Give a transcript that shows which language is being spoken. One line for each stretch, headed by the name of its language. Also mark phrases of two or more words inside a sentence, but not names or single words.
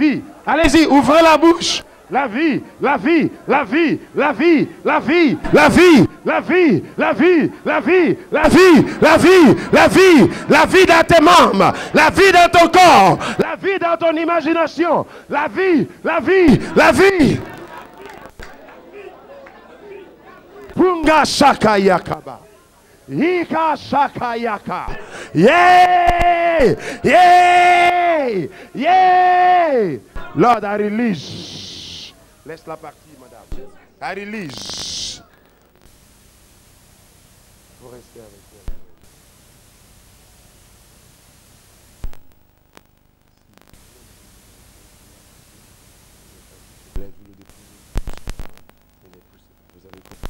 French: Allez-y, ouvrez la bouche. la vie, la vie, la vie, la vie, la vie, la vie, la vie, la vie, la vie, la vie, la vie, la vie, la vie dans tes membres, la vie dans ton corps, la vie dans ton imagination, la vie, la vie, la vie. Punga shakayakaba. Ika shakayaka.
English: Yeah! Yeah! Yeah! Lord, I release.
French: Laisse la partie, madame.
English: I release.
French: Faut rester avec moi. Vous avez compris.